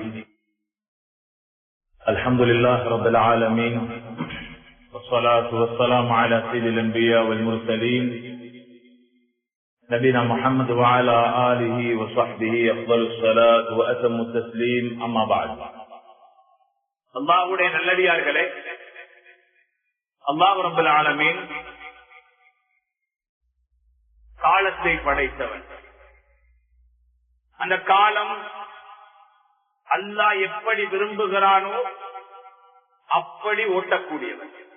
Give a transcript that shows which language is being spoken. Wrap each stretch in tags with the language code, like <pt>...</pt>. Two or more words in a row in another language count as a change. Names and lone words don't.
<ar>الحمد لله رب العالمين، والصلاة والسلام على سيد الأنبياء والمرسلين نبينا محمد وعلى آله وصحبه أفضل الصلاة وأتم التسليم. أما بعد.</ar> <ta>அல்லாஹ்வுடைய நல்லடியார்களே,</ta> <ar>الله رب العالمين</ar> <ta>காலத்தை படைத்தவன். அந்த காலம் அல்லாஹ் எப்படி விரும்புகிறானோ அப்படி ஓட்டக்கூடியவன்.</ta>